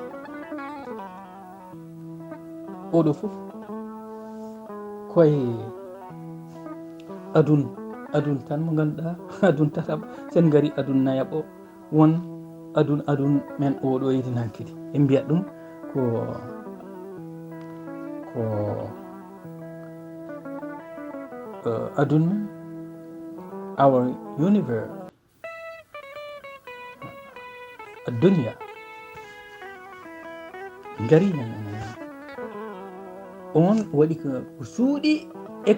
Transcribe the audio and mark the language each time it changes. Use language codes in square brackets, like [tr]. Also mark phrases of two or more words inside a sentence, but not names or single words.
[ff] oɗo foof koye adun tan mo ganduɗa adun tataɓa sen gari adun nayaɓo won adun men oɗo yidi nankidi ɓe mbiyat ɗum ko adun [en] our universe [ff] dunya gari hen on waɗi ko suuɗi e